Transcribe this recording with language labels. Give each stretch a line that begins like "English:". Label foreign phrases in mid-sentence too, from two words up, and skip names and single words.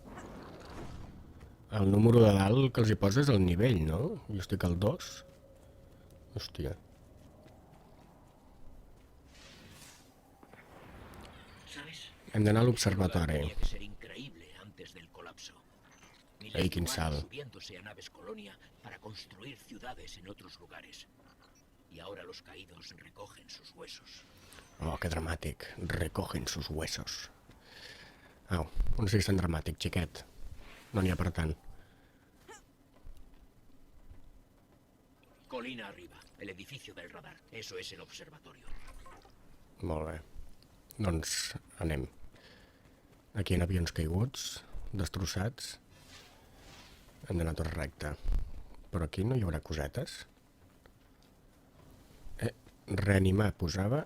Catalan: El número de dalt que els hi posa és el nivell, no? Jo estic al 2. Hòstia. Hem d'anar a l'observatori. Ei, quin salt.
Spanish: Subiéndose a naves colonia para construir ciudades en otros lugares. Y ahora los caídos recogen sus huesos.
Catalan: Oh, que dramàtic.
Spanish: Recogen sus huesos.
Catalan: Au, no siguis tan dramàtic, xiquet. No n'hi ha per tant.
Spanish: Colina arriba, el edificio del radar. Eso es el observatorio.
Catalan: Molt bé. Doncs anem. Aquí hi ha avions caiguts, destrossats. Hem d'anar tot recte. Però aquí no hi haurà cosetes? Reanimar, posava...